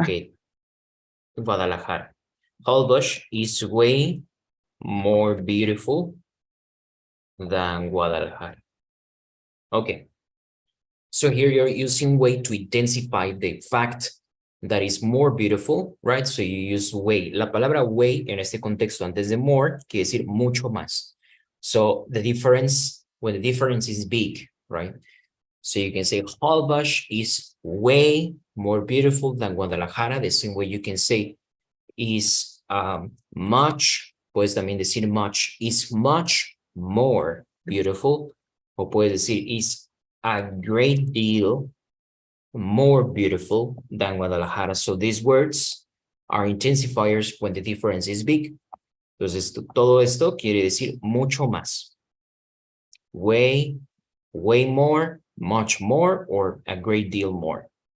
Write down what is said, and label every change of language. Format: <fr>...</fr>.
<en>Okay, Guadalajara. Holbox is way more beautiful than Guadalajara. Okay. So here you're using way to intensify the fact that is more beautiful, right? So you use way.</en> <es>La palabra way en este contexto antes de more quiere decir mucho más.</es> <en>So the difference, when the difference is big, right? So you can say Holbox is way more beautiful than Guadalajara. The same way you can say is much,</en> <es>puedes también decir</es> <en>much, is much more beautiful.</en> <es>O puedes decir</es> <en>is a great deal more beautiful than Guadalajara. So these words are intensifiers when the difference is big.</en> <es>Entonces, todo esto quiere decir mucho más.</es> <en>Way, way more, much more, or a great deal more.</en>